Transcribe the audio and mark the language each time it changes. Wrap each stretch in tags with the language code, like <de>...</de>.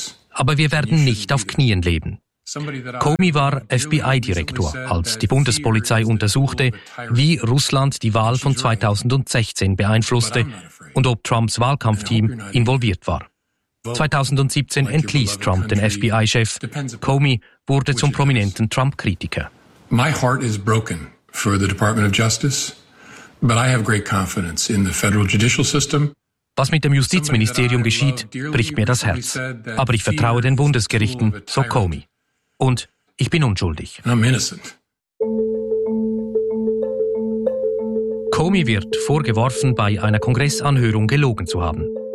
<de>Aber wir werden nicht auf Knien leben. Comey war FBI-Direktor, als die Bundespolizei untersuchte, wie Russland die Wahl von 2016 beeinflusste und ob Trumps Wahlkampfteam involviert war. 2017 entließ Trump den FBI-Chef. Comey wurde zum prominenten Trump-Kritiker.</de> <en>My heart is broken for the Department of Justice, but I have great confidence in the federal judicial system.</en> <de>Was mit dem Justizministerium geschieht, bricht mir das Herz. Aber ich vertraue den Bundesgerichten, so Comey. Und ich bin unschuldig.</de> <en>I'm innocent.</en> <de>Comey wird vorgeworfen, bei einer Kongressanhörung gelogen zu haben.</de>